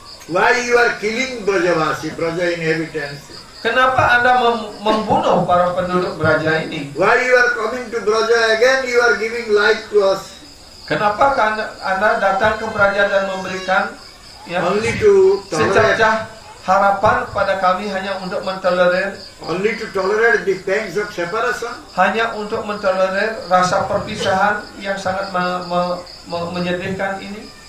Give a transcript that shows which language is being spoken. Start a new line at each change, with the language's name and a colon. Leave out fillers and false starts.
English: why you are killing Brajavasi, Braja inhabitants?
Indonesian: kenapa Anda membunuh para penduduk Braja ini?
English: Why you are coming to Braja again? You are giving light to us.
Indonesian: Kenapa Anda datang ke Braja dan memberikan
English: Only to tolerate,
Indonesian: secercah harapan kepada kami hanya untuk mentolerir,
English: only to tolerate the pangs of separation.
Indonesian: hanya untuk mentolerir rasa perpisahan yang sangat menyedihkan ini?